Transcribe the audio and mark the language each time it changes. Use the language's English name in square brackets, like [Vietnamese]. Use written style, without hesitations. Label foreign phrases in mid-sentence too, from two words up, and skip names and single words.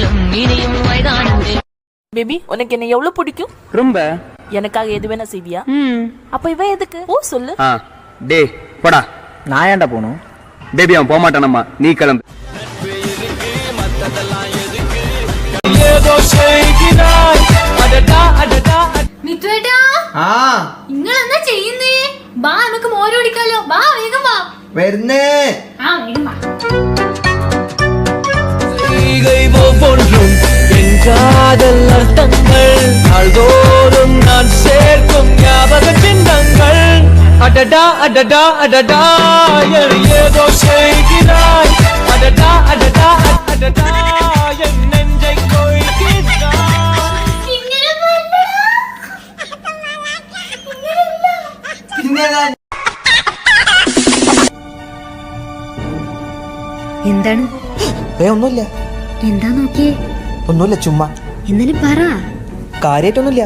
[Tamil] பேபி உனக்கு என்ன எவ்வளவு பிடிக்கும்? ரொம்ப. எனக்காக எது வேணா செய்வியா? அப்ப இவ எதுக்கு? ஓ சொல்லு. டேய் போடா. நான் ஏன்டா போணும்? பேபி அவன் போக மாட்டானம்மா, நீ கிளம்பு. [Malayalam] മിത്തുവേട്ടാ നിങ്ങൾ എന്താ ചെയ്യുന്നേ? ബാ നമുക്ക് മോര് കുടിക്കാലോ. ബാ വേഗം വാ. വരുന്നേ. വേഗം വാ. [Tamil] ஒவ்வொன்றும் என் காதல் அர்த்தங்கள் நாள்தோறும் நான் சேர்க்கும் ஞாபக சின்னங்கள். அடடா அடடா அடடா ஏதோ செய்கிறாய். அடடா அடடா அடடா என் நெஞ்சை கொய்கிறாய். [Malayalam] എന്താണ്? ഒന്നുമില്ല. എന്താ നോക്കിയേ? ഒന്നുമില്ല, ചുമ്മാ. എന്നാലും പറ. കാര്യായിട്ടൊന്നുമില്ല.